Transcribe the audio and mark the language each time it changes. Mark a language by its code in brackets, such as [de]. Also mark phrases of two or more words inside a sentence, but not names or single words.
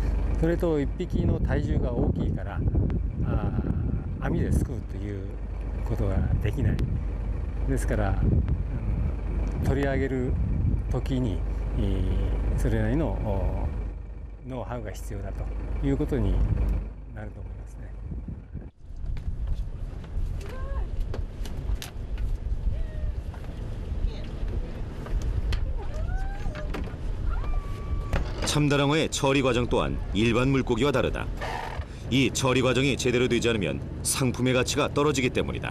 [ja] それと1匹の体重が大きいから網ですくうということができないですから、取り上げる時にそれなりのノウハウが必要だということになると思いますね。 [ko] 참다랑어의 처리 과정 또한 일반 물고기와 다르다. 이 처리 과정이 제대로 되지 않으면 상품의 가치가 떨어지기 때문이다.